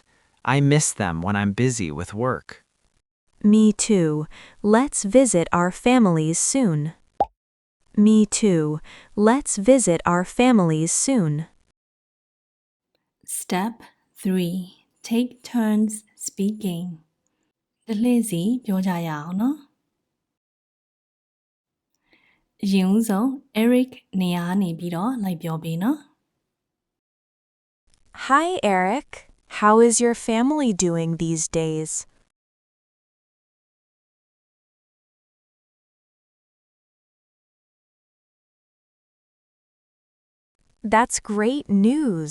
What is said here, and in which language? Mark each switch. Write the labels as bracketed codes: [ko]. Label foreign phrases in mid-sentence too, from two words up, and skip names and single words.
[en] I miss them when I'm busy with work. Me too. Let's visit our families soon. Me too. Let's visit our families soon. Step 3. Take turns speaking. [my] တစ်လှည့်စီပြောကြရအောင်နော်အရင်ဦးဆုံး Erick နေရာကနေပြီးတော့လိုက်ပြောပေးနော် [en] Hi, Eric. How is your family doing these days? That's great news.